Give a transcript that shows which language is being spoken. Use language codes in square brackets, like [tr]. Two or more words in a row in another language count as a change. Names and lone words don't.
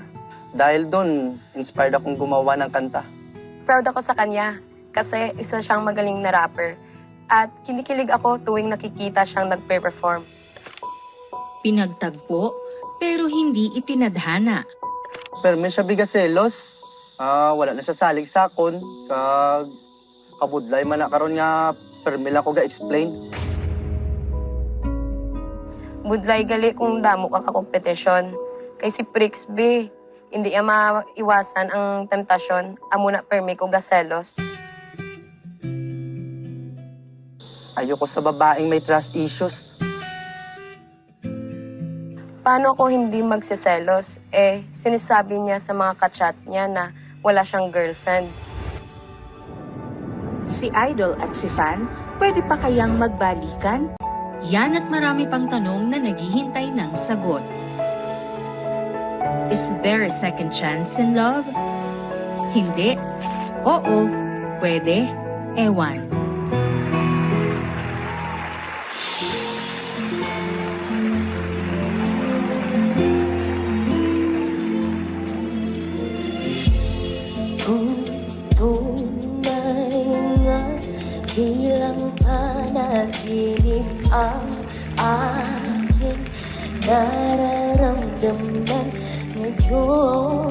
[tl] Dahil doon, inspired akong gumawa ng kanta. Proud ako sa kanya kasi isa siyang magaling na rapper. At kinikilig ako tuwing nakikita siyang nagpe-perform. Pinagtagpo pero hindi itinadhana. Pero may siya bigaselos. [hil] Wala na siya salig sakon. Kabudlay man na karon nga permi lang ko ga-explain. Budlay gali kung damo ka kompetisyon. [tl] Kay si Prixby, hindi niya maiwasan ang temptasyon. [hil] Amo na permi ko gaselos. [tl] Ayoko sa babaeng may [en] trust issues. [tl] Paano ko hindi magsiselos? Sinasabi niya sa mga kachat niya na wala siyang girlfriend. Si Idol at si Fan, pwede pa kayang magbalikan? Yan at marami pang tanong na naghihintay ng sagot. [en] Is there a second chance in love? [tl] Hindi. Oo. Pwede. Ewan. Kung tunay nga di lang panaginip ang aking nararamdaman ngayon.